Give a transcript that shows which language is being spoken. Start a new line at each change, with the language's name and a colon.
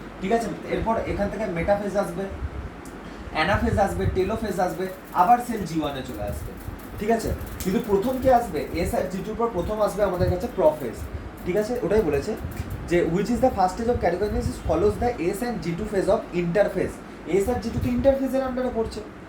Bangla: ঠিক আছে, এরপর এখান থেকে মেটাফেজ আসবে, অ্যানাফেজ আসবে, টেলোফেজ আসবে, আবার সেল G1 এ চলে আসবে। ঠিক আছে, কিন্তু প্রথম কে আসবে S আর G2 পর প্রথম আসবে আমাদের কাছে প্রফেজ। ঠিক আছে, ওটাই বলেছে যে
English: which is the first stage of karyokinesis follows the S and G2 phase of interphase।
Bangla: S আর G2 তো ইন্টারফেজের আন্ডারে পড়ছে।